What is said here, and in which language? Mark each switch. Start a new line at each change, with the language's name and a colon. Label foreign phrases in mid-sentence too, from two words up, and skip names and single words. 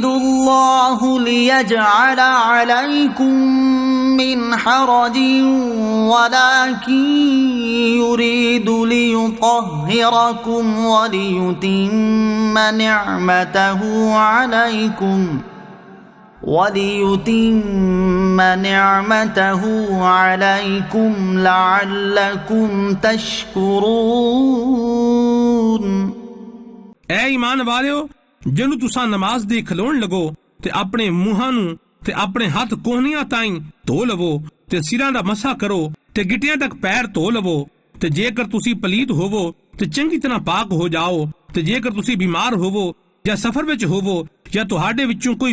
Arabic: الله ليجعل عليكم من حرج ولكن يريد ليطهركم وليتم نعمته عليكم لعلكم تشكرون
Punjabi: ਐ ਈਮਾਨ ਵਾਲਿਓ ਜਿਹਨੂੰ ਤੁਸੀਂ ਨਮਾਜ਼ ਦੀ ਖਲੋਣ ਲੱਗੋ ਤੇ ਆਪਣੇ ਮੂੰਹਾਂ ਨੂੰ ਤੇ ਆਪਣੇ ਹੱਥ ਕੋਹਨੀਆਂ ਤਾਈਂ ਧੋ ਲਵੋ ਤੇ ਸਿਰਾਂ ਦਾ ਮਸਾ ਕਰੋ ਤੇ ਗਿੱਟਿਆਂ ਤੱਕ ਪੈਰ ਧੋ ਲਵੋ ਤੇ ਜੇਕਰ ਤੁਸੀਂ ਪਲੀਤ ਹੋਵੋ ਤੇ ਚੰਗੀ ਤਰ੍ਹਾਂ ਪਾਕ ਹੋ ਜਾਓ ਤੇ ਜੇਕਰ ਤੁਸੀਂ ਬਿਮਾਰ ਹੋਵੋ ਜਾਂ ਸਫ਼ਰ ਵਿੱਚ ਹੋਵੋ ਜਾਂ ਤੁਹਾਡੇ ਵਿੱਚੋਂ ਕੋਈ